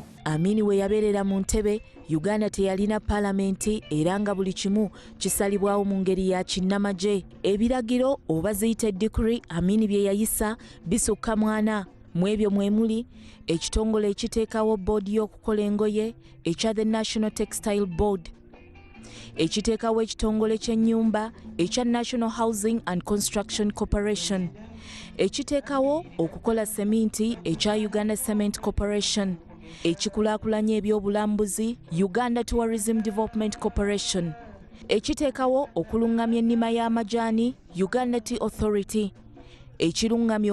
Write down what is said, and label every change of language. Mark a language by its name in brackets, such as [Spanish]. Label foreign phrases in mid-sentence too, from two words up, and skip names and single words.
[Ganda] Amini we yabeerera mu ntebe Uganda teyalina paalamenti era nga buli kimu kisalibwawo mu ngeri ya kinnamagye. Ebiragiro oba ziyita decree Amini bye yayisa bisukka mwana. Mu ebyo mwe muli ekitongole ekiteekawo boodi y'okukola engoye ekya the National Textile Board, ekiteekawo ekitongole ky'ennyumba ekya National Housing and Construction Corporation, ekiteekawo okukola seminti ekya Uganda Cement Corporation, ekikulaakulanya ebyobulambuzi Uganda Tourism Development Corporation, ekiteekawo okulungamya ennima y'amajaani Uganda Tea Authority, ekirungamya